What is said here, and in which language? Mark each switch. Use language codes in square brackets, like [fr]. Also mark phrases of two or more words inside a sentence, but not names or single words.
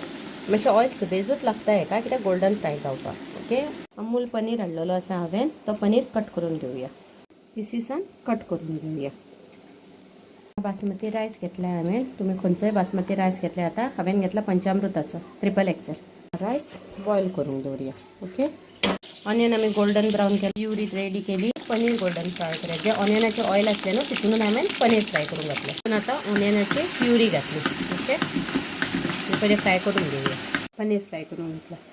[kok] मातशें ऑयल सुबेजूच लागता हेका, कित्याक [en] golden fry [kok] जावपाक. ओके. अमूल पनीर हाडलेलो आसा हांवें, तो पनीर कट करून घेऊया. पिसीसान कट करून घेऊया. [en] basmati rice [kok] घेतला हांवें. तुम्ही खंयचोय [en] basmati rice [kok] घेतला. आता हांवें घेतला पंचामृताचो XXL रायस. बॉईल करून दवरूया. ओके. [mr] ऑनियन आम्ही [en] golden brown [mr] केली, [en] puree ready [mr] केली. पनीर [en] golden fry [mr] करायचे. जे ऑनियनाचे ऑइल असले ना तिथून हांवें पनीर फ्राय करून घातले. पण आता ऑनियनाची प्युरी घातली. ओके. पहिले फ्राय करून घेऊया. पनीर फ्राय करून घेतला.